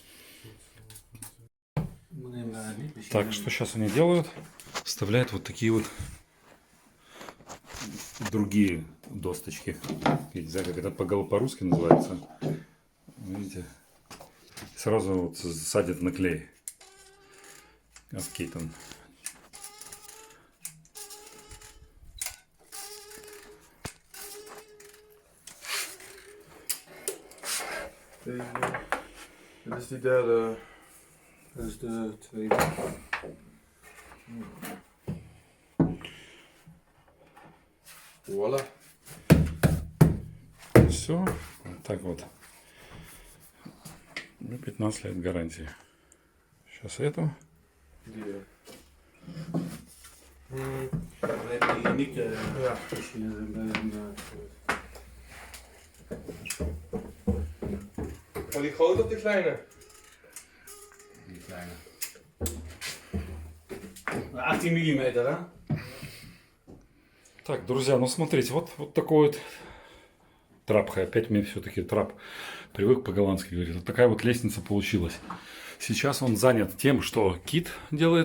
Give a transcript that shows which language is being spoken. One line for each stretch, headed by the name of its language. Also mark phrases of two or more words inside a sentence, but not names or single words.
Russian: Так, что сейчас они делают? Вставляют вот такие вот другие досточки. Я не знаю, как это по-русски называется. Видите? Сразу вот садят на клей. Аскейтон.
Dutch: Dat is die derde. Dat is de tweede. Voilà.
Russian: Все. Вот так вот. Ну, 15 лет гарантии. Сейчас эту.
Dutch: Dan heb je hier niet als je Maar die grote of die kleine? Die kleine.
Russian: 18 миллиметров, да? Так, друзья, ну смотрите, вот такой вот трап. Опять мне все-таки трап привык по-голландски говорить. Вот такая вот лестница получилась. Сейчас он занят тем, что кит делает.